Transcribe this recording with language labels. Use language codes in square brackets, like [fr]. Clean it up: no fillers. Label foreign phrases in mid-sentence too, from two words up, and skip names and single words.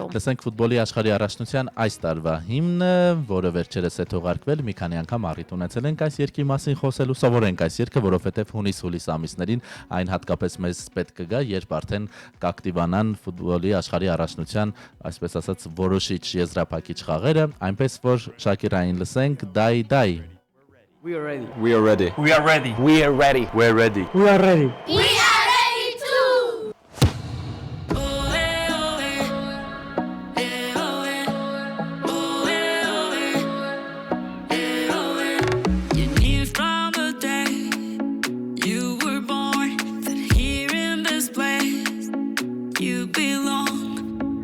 [hy] Լսենք ֆուտբոլի աշխարհի առաջնության այս տարվա հիմնը, որը վերջերս է թողարկվել, մի քանի անգամ առիթ ունեցել ենք այս երկի մասին խոսելու, սովորենք այս երկը, որովհետև հունիս-հուլիս ամիսներին այն հատկապես մեզ պետք կգա, երբ արդեն կակտիվանան ֆուտբոլի աշխարհի առաջնության, այսպես ասած, որոշիչ եզրափակիչ խաղերը, այնպես որ Շակիրային լսենք Դայ [en] We are ready. We are ready. We are ready. We are ready. We're ready. We are ready. We are ready too. You knew from the day you were born that here in this place you belong.